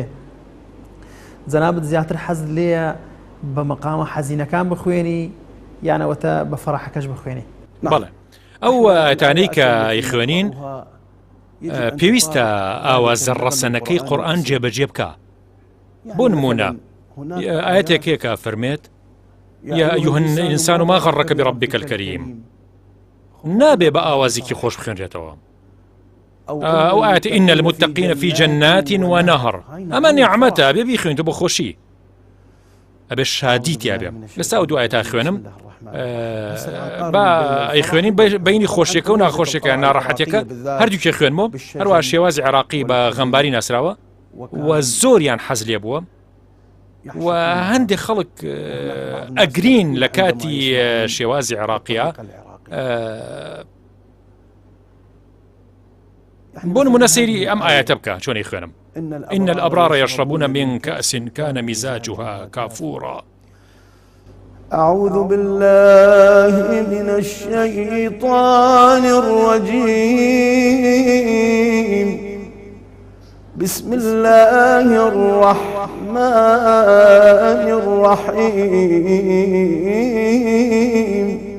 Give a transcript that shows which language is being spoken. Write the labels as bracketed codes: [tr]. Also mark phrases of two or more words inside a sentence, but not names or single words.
[ckb] جەنابەت زیاتر حەزت لێیە بە مەقامە حەزینەکان بخوێنی یانەوەتە بە فەڕەحەکەش بخوێنی؟ بەڵێ، ئەو ئاەتانەی کە ئەیخوێنین پێویستە ئاوازە ڕەسەنەکەی قورئان جێبەجێ بکە. بۆ نمونە ئاەتێک هەیە کە فەرمێت [ar] يا أيها الإنسان ما غرك بربك الكريم، [ckb] نابێ بە ئاوازێکی خۆش بخوێنرێتەوە. ئەو ئاەت [ar] إن المتقين في جنات ونهر، [ckb] ئەمە نیعمەتە بێ بیخوێنیتە بۆ خۆشی، ئەبێ شادی تیا بێ. لەستا ئەو دوو ئاەتا خوێنم با ئەیخوێنین بینی خۆشیەکە و ناخۆشیەکە ناڕەحەتیەکە هەردووکێ خوێنمەوە. هەروەها شێوازی عێراقی بە غەمباری ناسراوە و زۆریان حەز لێ بووە و هەندێک خەڵک ئەگرین لە کاتی شێوازی عێراقیە. بۆ نمونە سەیری ئەم ئاەتە بکە چۆنی خوێنم. [ar] إن الأبرار يشربون من كأس كان مزاجها كافورا. أعوذ بالله من الشيطان الرجيم. بسم الله الرحمن الرحيم.